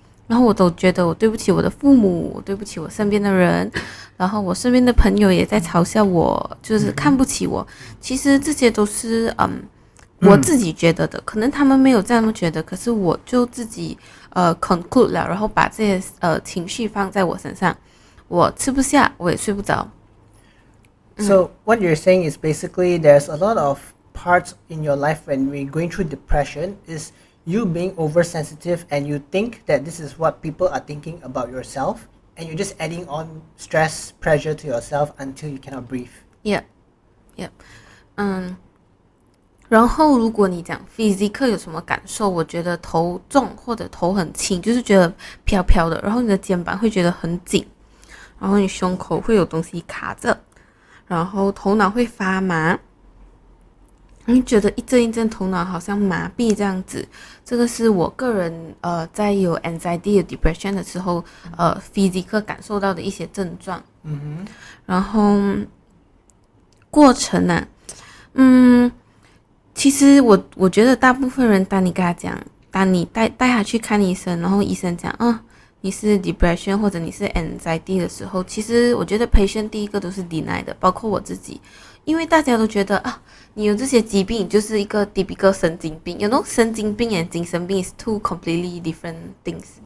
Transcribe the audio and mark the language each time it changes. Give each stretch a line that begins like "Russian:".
Chinese: 然后我都觉得我对不起我的父母，我对不起我身边的人，然后我身边的朋友也在嘲笑我，就是看不起我。其实这些都是我自己觉得的，可能他们没有这样觉得，可是我就自己conclude 了，然后把这些情绪放在我身上，我吃不下，我也睡不着。
English: So what you're saying is basically there's a lot of parts in your life when we're going through depression is you being oversensitive and you think that this is what people are thinking about yourself and you're just adding on stress, pressure to yourself until you cannot breathe. Yeah, yeah.
Chinese: 然后如果你讲 physical 有什么感受，我觉得头重或者头很轻，就是觉得飘飘的，然后你的肩膀会觉得很紧，然后你胸口会有东西卡着，然后头脑会发麻，你觉得一阵一阵头脑好像麻痹这样子。这个是我个人在有 anxiety 的 depression 的时候physical 感受到的一些症状。然后过程啊，其实我觉得大部分人，当你跟他讲，当你带他去看医生，然后医生讲你是 depression 或者你是 anxiety 的时候，其实我觉得 patient 第一个都是 deny 的，包括我自己，因为大家都觉得你有这些疾病就是一个 typical 神经病。
English: You know, 神经病and 精神病 is two completely different things.